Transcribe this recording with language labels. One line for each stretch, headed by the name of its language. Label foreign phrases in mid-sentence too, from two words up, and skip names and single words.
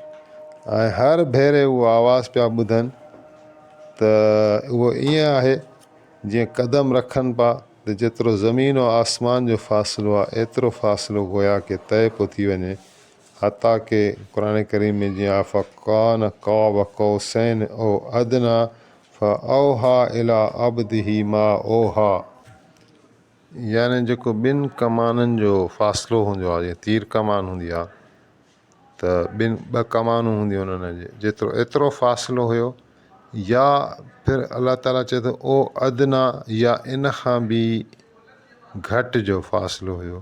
Sindhi: ऐं हर भेरे उहा आवाज़ु पिया ॿुधनि त उहो ईअं आहे जीअं क़दम रखनि पिया त जेतिरो ज़मीन ऐं आसमान जो फ़ासिलो आहे एतिरो फ़ासिलो गोया के तइ पियो थी वञे, हता के क़ुर करीम में जीअं
Arabic: فكان قاب قوسين أو أدنى فأوحى إلى عبده ما أوحى,
Sindhi: यानी जेको 2 कमाननि जो फ़ासिलो हूंदो आहे, जीअं तीर कमान हूंदी आहे त 2 कमानूं हूंदियूं उन्हनि जे जेतिरो एतिरो फ़ासिलो हुयो, या फिर अलाह ताला चए थो
Arabic: أو أدنى,
Sindhi: या इन खां बि घटि जो फ़ासिलो हुयो।